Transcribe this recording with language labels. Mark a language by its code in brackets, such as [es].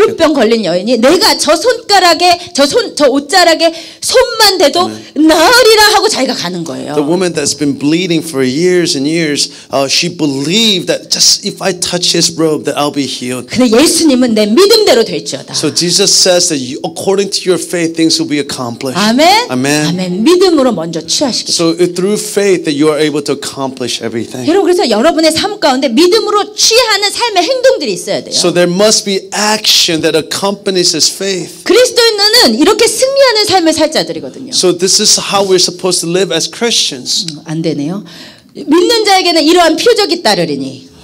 [ko] 혈루병 걸린 여인이 내가 저 손가락에 저 옷자락에 손만 대도 나으리라 하고 자기가 가는 거예요. [en] The woman that's been bleeding for years and years, she believed that just if I touch his robe, that I'll be healed. [ko] 근데 예수님은 내 믿음대로 될지어다. [en] So Jesus says that according to your faith, things will be accomplished. [ko] 아멘. [en] Amen. [ko] 아멘. 믿음으로 먼저 취하시겠습니다. [en] So through faith that you are able to accomplish everything. [ko] 여러분 그래서 여러분의 삶 가운데 믿음으로 취하는 삶의 행동들이 있어야 돼요. [en] So there must be action that accompanies his faith. [ko] 그리스도인은 이렇게 승리하는 삶을 살 자들이거든요. [en] So this is how we're supposed to live as Christians. [ko] 안 되네요. 믿는 자에게는 이러한 표적이 따르리니.